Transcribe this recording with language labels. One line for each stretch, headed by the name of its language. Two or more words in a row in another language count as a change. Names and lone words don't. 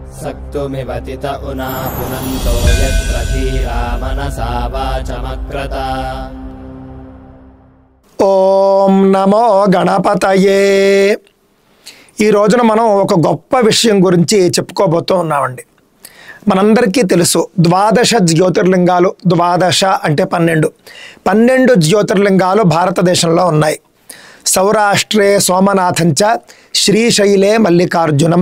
Sanskrit: शक्तुमिवतित उना पुनन्तो यत्र धीरा मनसा वाचमक्रत। ఓం నమో గణపతయే.
Telugu: ఈ రోజున మనం ఒక గొప్ప విషయం గురించి చెప్పుకోబోతూ ఉన్నామండి. మనందరికీ తెలుసు ద్వాదశ జ్యోతిర్లింగాలు, ద్వాదశ అంటే 12 జ్యోతిర్లింగాలు భారతదేశంలో ఉన్నాయి.
Sanskrit: సౌరాష్ట్రే సోమనాథంచ శ్రీశైలే మల్లికార్జునం.